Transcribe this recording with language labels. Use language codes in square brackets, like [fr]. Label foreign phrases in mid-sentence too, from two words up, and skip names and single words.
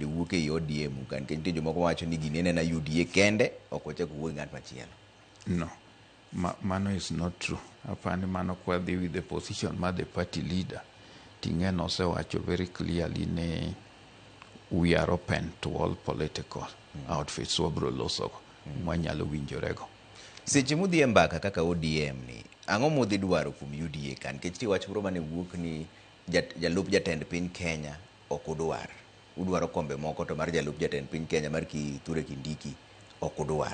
[luo] wuok e ODM kan ke nitie jomoko wacho ni gine na UDA kende ok ochako wuok ng'at machielo. [en] No, mano is not true. [luo] Apani mano kwa dhi [en] with the position ma the party leader [luo] Ting'eno osewacho [en] very clearly ni we are open to all political outfits [luo] wabro losogo mwanyalo winjorego. Seche mudhi e mbaka kaka ODM ni ang'o mudhi dwaro kuom UDA kan nikech ti wach moro mane wuok ni jalup jatend piny Kenya ok udwar. Udwaro kombe moko to mar jalup jatend piny Kenya mar Kithure Kindiki ok udwar.